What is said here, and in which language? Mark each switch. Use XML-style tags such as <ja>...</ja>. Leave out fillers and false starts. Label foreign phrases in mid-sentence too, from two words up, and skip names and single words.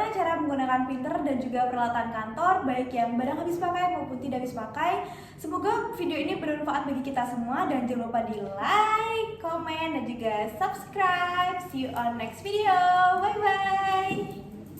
<id>cara menggunakan printer dan juga peralatan kantor, baik yang barang habis pakai maupun tidak habis pakai. Semoga video ini bermanfaat bagi kita semua dan jangan lupa di like, komen, dan juga subscribe.</id> <en>See you on next video. Bye bye.</en>